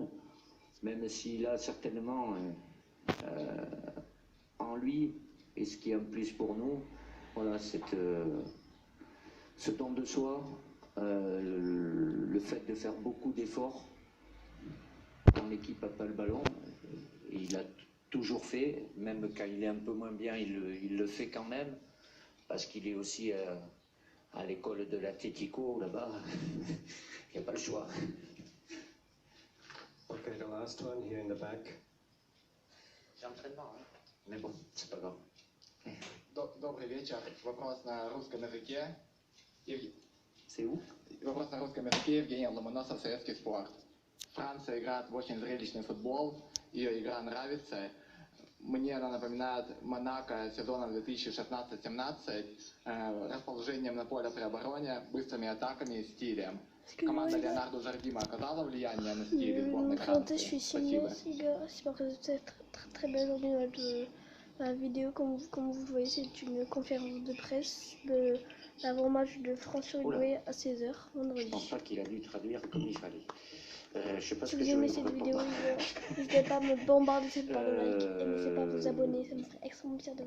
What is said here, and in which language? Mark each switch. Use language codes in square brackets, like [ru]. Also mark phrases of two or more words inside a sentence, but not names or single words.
[fr] Même s'il a certainement en lui, et ce qui est un plus pour nous, voilà, ce don de soi, le fait de faire beaucoup d'efforts quand l'équipe n'a pas le ballon, et il a toujours fait, même quand il est un peu moins bien, il le fait quand même, parce qu'il est aussi à l'école de l'Atlético là-bas, il n'y a pas le choix. [en] Okay, the last one here in the back. [fr] C'est entraînement, hein. Mais bon, c'est pas grave. [ru] Добрый вечер. Вопрос на русском языке. [fr] C'est où? [ru] Вопрос на русском языке. Евгений Ломоносов, Советский спорт. Франция играет в очень зрелищный футбол. Ее игра нравится. Мне она напоминает Монако сезона 2016-17. Расположением на поле при обороне, быстрыми атаками и стилем. Команда Леонардо Жардима оказала влияние на стиль сборной Франции? Спасибо. [fr] J'espère que vous êtes très belle aujourd'hui de la vidéo. Comme vous le voyez, c'est une conférence de presse de l'avant-match de France-Uruguay à 16h vendredi. Je pense pas qu'il a dû traduire comme il fallait. Je sais pas Si ce que vous je aimez vais cette vous vidéo, répondre. n'hésitez pas à me bombarder par le like et n'hésitez pas à vous abonner, ça me ferait extrêmement plaisir de vous